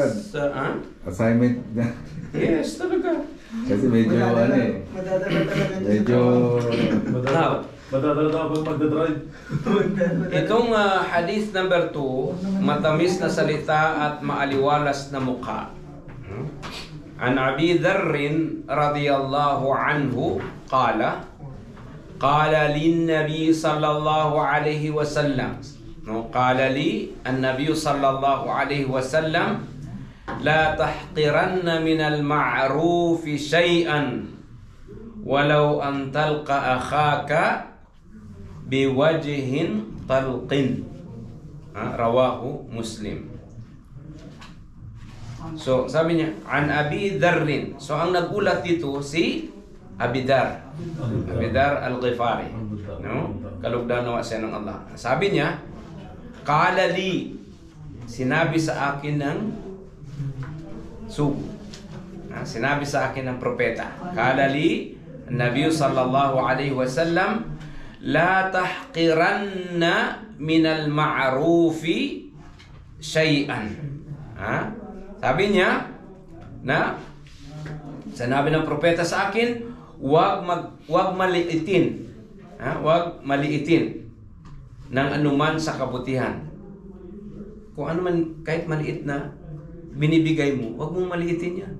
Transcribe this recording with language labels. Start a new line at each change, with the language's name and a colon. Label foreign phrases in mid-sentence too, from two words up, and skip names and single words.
Filipino: Ustad. Assignment na. Yes, talaga. Kasi medyo ano eh. Madadala talaga niya. Medyo... Madadala ako magdadrive. Itong hadith number 2, matamis na salita at maaliwalas na mukha.
Arabic: عن أبي ذر رضي الله عنه قال للنبي صلى الله عليه وسلم قال لي النبي صلى الله عليه وسلم لا تحقرن من المعروف شيئا ولو أن تلقى أخاك بوجه طلق. رواه مسلم.
Filipino: So sabi niya an Abi Dharr. So ang nagulat dito si Abi Dharr. Abi Dharr al-Ghifari, no? Kalugdan-nawa siya ng Allah. Sabi niya,
Arabic: قال لي,
Filipino: sinabi sa akin ng sugo. Sinabi sa akin ng propeta.
Arabic: قال لي النبي صلى الله عليه وسلم لا تحقرن من المعروف شيئا.
Filipino: Ha? Sabi niya na sinabi ng propeta sa akin, wag maliitin. Ha? Wag maliitin ng anuman sa kabutihan. Kung ano man, kahit maliit na binibigay mo, wag mong maliitin yan.